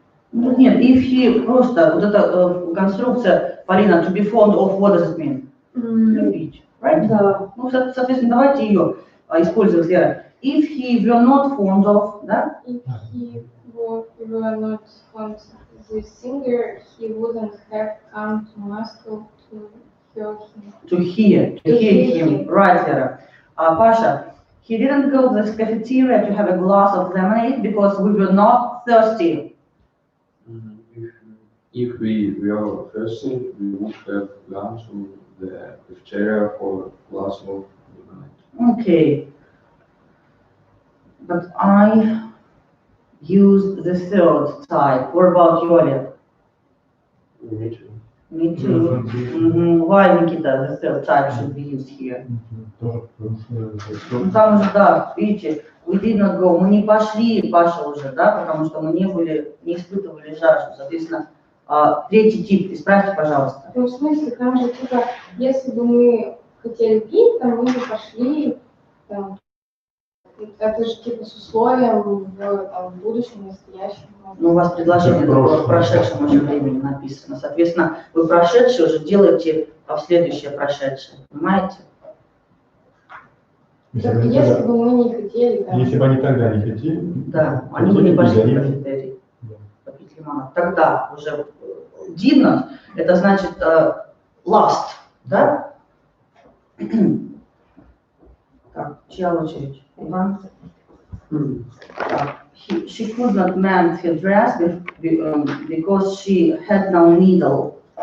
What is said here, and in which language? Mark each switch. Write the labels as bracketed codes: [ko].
[ru] Ну, нет, [en] if he [ru] просто, вот эта конструкция, [en] Полина, to be fond of, what does it mean? [ru] Любить, [en] right? [ru] Да. Ну, соответственно, давайте ее использовать, Лера. [en] If he were not fond of, [ru] да? [en] if he were not fond of the singer, he wouldn't have come to Moscow to hear him. To hear him. Right, Lera. Pasha, he didn't go to the cafeteria to have a glass of lemonade because we were not thirsty. If we were thirsty, we would have gone to the cafeteria for a glass of lemonade. Okay. But I used the third type. What about you, Oleg? Me too. Me too. Why, Nikita, the third type should be used here? [ru] Тоже потому что Ну, там уже, да, видите, [en] we did not go, [ru] мы не пошли, Паша, уже, да, потому что мы не испытывали жажду. Соответственно, третий тип, исправьте, пожалуйста. Ну, в смысле, там же, типа, если бы мы хотели пить, там мы бы пошли, там, это же, типа, с условием в будущем, настоящем. Ну, у вас предложение в прошедшем уже времени написано. Соответственно, вы прошедшее уже делаете в следующее прошедшее. Понимаете? Так, если бы мы не хотели, там... Если бы они тогда не хотели, Да, они бы не пошли в кафетерий. Попить лимонад. Тогда уже [en] did not, [ru] это значит last, да? Так, чья очередь? Иван? [en] Так, she could not mend her dress because she had no needle.